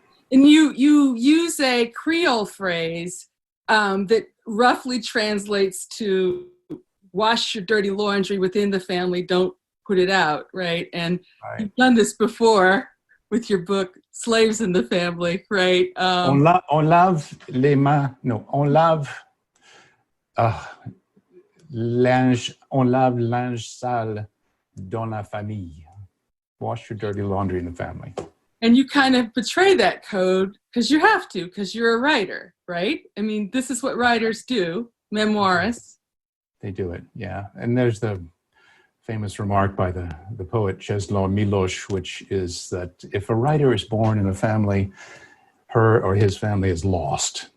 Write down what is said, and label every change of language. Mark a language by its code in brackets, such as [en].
[en] And you use a Creole phrase that roughly translates to wash your dirty laundry within the family, don't put it out, right? And you've done this before with your book, Slaves in the Family, right? [fr] On lave les mains, no, on lave linge sale dans la famille. [en] Wash your dirty laundry in the family. And you kind of betray that code because you have to, because you're a writer, right? I mean, this is what writers do, memoirists. They do it, yeah. And there's the famous remark by the poet Czesław Miłosz, which is that if a writer is born in a family, her or his family is lost.